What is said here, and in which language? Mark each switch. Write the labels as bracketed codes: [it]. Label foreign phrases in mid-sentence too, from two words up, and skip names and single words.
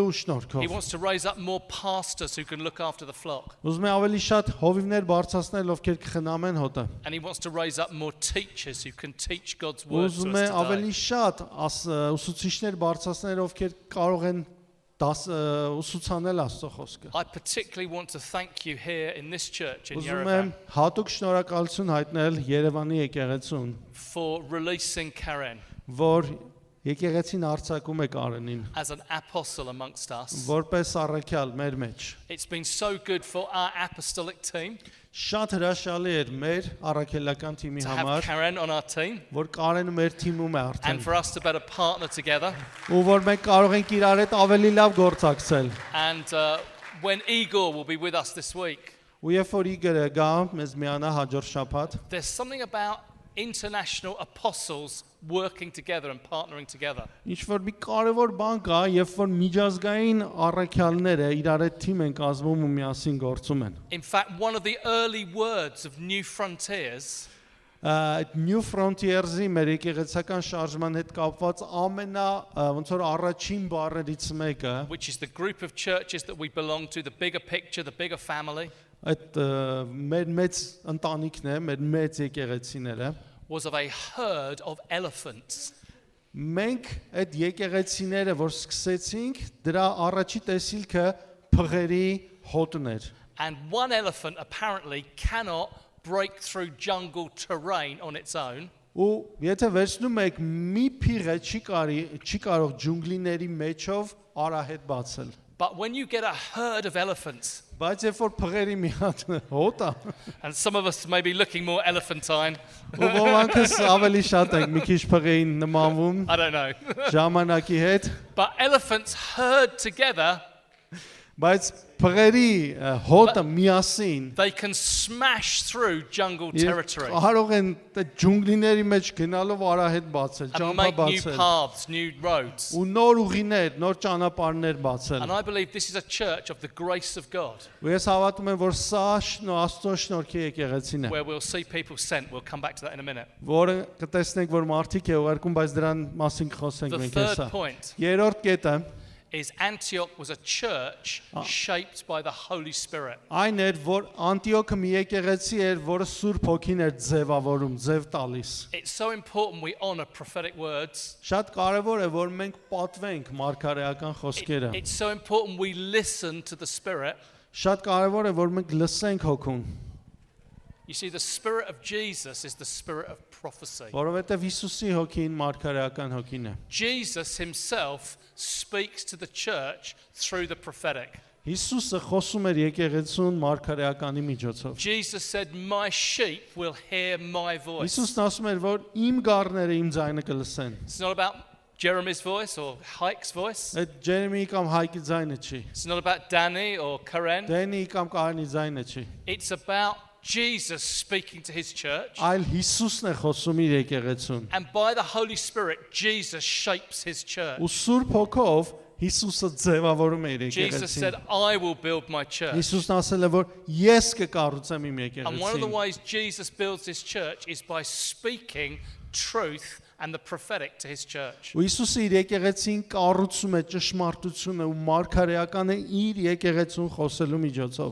[en] He [hy] շնորհքով։ [en] wants to raise up more pastors who can look after the flock. [hy] Ուզում է ավելի շատ հովիվներ բարձրացնել, ովքեր կխնամեն հոտը։ [en] And he wants to raise up more teachers who can teach God's word to [hy] Ուզում է [en] us today. [hy] ավելի շատ ուսուցիչներ բարձրացնել, ովքեր կարող են ուսուցանել Աստծո խոսքը։ [en] I particularly want to thank you here in this church in [hy] Ուզում եմ [en] Yerevan [hy] հատուկ շնորհակալություն հայտնել Երևանի եկեղեցուն, [en] for releasing Karen [hy] որ եկեղեցին արձակում է Կարենին, [en] as an apostle amongst us. [hy] որպես առաքյալ մեր մեջ։ [en] It's been so good for our apostolic team [hy] Շատ հրաշալի էր մեր առաքելական թիմի [en] to have [hy] համար, [en] Karen on our team [hy] որ Կարենը մեր թիմում է [en] and [hy] արդեն, [en] for us to better partner together. [hy] ու որ մենք կարող ենք իրար հետ ավելի լավ գործակցել։ [en] And when Igor will be with us this week, [hy] Ու երբ որ Իգորը գա մեզ միանա հաջորդ շաբաթ, [en] there's something about international apostles working together and partnering together. [hy] ինչ որ մի կարևոր բան կա, երբ որ միջազգային առաքյալները իրար հետ թիմ են կազմում ու միասին գործում են։ [en] In fact, one of the early words of New Frontiers [hy] New Frontiers-ի մեր եկեղեցական շարժման հետ կապված ոնց որ առաջին բառերից մեկը, [en] which is the group of churches that we belong to, the bigger picture, the bigger family, [hy] այդ մեր մեծ ընտանիքն է, մեր մեծ եկեղեցիները, [en] was of a herd of elephants. [hy] մենք այդ եկեղեցիները, որ սկսեցինք, դրա առաջի տեսիլքը փղերի հոտն էր։ [en] And one elephant apparently cannot break through jungle terrain on its own. [hy] Ու եթե վերցնում եք մի փիղը չի կարող ջունգլիների մեջով արահետ բացել։ [en] But when you get a herd of elephants, [hy] Բայց երբ որ փղերի մի հատ հոտ է, [en] and some of us may be looking more elephantine, [hy] ու ոմանքս ավելի շատ ենք մի քիչ փղեին նմանվում [en] I don't know. [hy] ժամանակի հետ, [en] But elephants herd together, [hy] բայց փղերի հոտը միասին [en] they can smash through jungle territory [hy] կարող են այդ ջունգլիների մեջ գնալով արահետ բացել, [en] and [hy] ճամփա [en] make new [hy] բացել, [en] paths, new roads. [hy] ու նոր ուղիներ, նոր ճանապարհներ բացել։ [en] And I believe this is a church of the grace of God, [hy] Ու ես հավատում եմ, որ սա Աստծո շնորհքի եկեղեցին է, [en] where we'll see people sent. We'll come back to that in a minute. [hy] որը կտեսնենք, որ մարդիկ է ուղարկում, բայց դրան մասին կխոսենք [en] The [hy] մենք [en] third [hy] հեսա։ [en] point [hy] Երրորդ կետը [en] is Antioch was a church shaped by the Holy Spirit. [hy] այն էր, որ Անտիոքը մի եկեղեցի էր, որը Սուրբ Հոգին էր ձևավորում, ձև տալիս։ [en] It's so important we honor prophetic words. [hy] Շատ կարևոր է, որ մենք պատվենք մարգարեական խոսքերը։ [en] It's so important we listen to the Spirit. [hy] Շատ կարևոր է, որ մենք լսենք Հոգուն, [en] You see, the Spirit of Jesus is the Spirit of prophecy. [hy] որովհետև Հիսուսի Հոգին մարգարեական Հոգին է։ [en] Jesus himself speaks to the church through the prophetic. [hy] Հիսուսը խոսում էր եկեղեցուն մարգարեականի միջոցով։ [en] Jesus said, "My sheep will hear my voice." [hy] Հիսուսն ասում էր, որ իմ գառները իմ ձայնը կլսեն։ [en] It's not about Jeremy's voice or Hike's voice. [hy] Այդ Ջերեմիի կամ Հայկի ձայնը չի։ [en] It's not about Danny or Karen. [hy] Դենի կամ Կարենի ձայնը չի։ [en] It's about Jesus speaking to his church. [hy] Այլ Հիսուսն է խոսում իր եկեղեցուն։ [en] And by the Holy Spirit, Jesus shapes his church. [hy] Ու Սուրբ Հոգով Հիսուսը ձևավորում է իր [en] Jesus [hy] եկեղեցին։ [en] said, "I will build my church." [hy] Հիսուսն ասել է, որ ես կկառուցեմ իմ [en] And one of the [hy] եկեղեցին։ [en] ways Jesus builds his church is by speaking truth and the prophetic to his church. [hy] Ու Հիսուսը իր եկեղեցին կառուցում է ճշմարտությունը ու մարգարեականը իր եկեղեցուն խոսելու միջոցով։